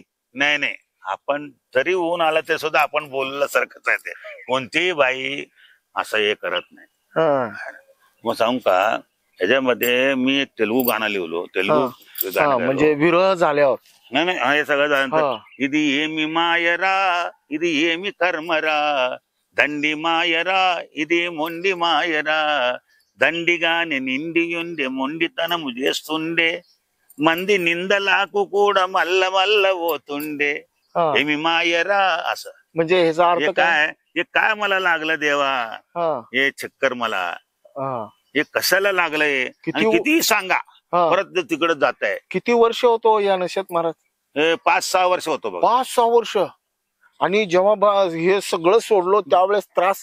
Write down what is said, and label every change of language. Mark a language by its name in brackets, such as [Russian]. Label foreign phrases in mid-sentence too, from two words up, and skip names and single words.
[Marathi] नाही, आपण जरी होऊन आला ते सुद्धा आपण बोलल्यासारखंच आहे. ते कोणतीही बाई असं हे करत नाही. मग सांगू का, ह्याच्यामध्ये मी एक तेलुगू गाणं लिहिलो. तेलुगू गाणं म्हणजे विरह झाल्यावर नाही नाही हे सगळं हा. [Telugu] झालं इदी ఏమి మాయరా ఇది ఏమి కర్మరా దండి మాయరా ఇది మొండి మాయరా దండిగానే నిండియుండే మొండితనము చేస్తుండే మంది నిందలాకు కూడా మల్ల మల్ల పోతుండే [Marathi] हा. [Telugu] ఏమి మాయరా असं [Marathi] म्हणजे ह्याचा हे अर्थ काय? काय हे काय मला लागलं देवा हा. हे चक्कर मला हा. हे कशाला लागलंय किती- आणि कितीही सांगा हा. परत तिकडे जात आहे किती वर्ष होतो या नशेत महाराज? हे 5-6 वर्ष होतो बघ 5-6 वर्ष. आणि जेव्हा हे सगळं सोडलो त्यावेळेस त्रास.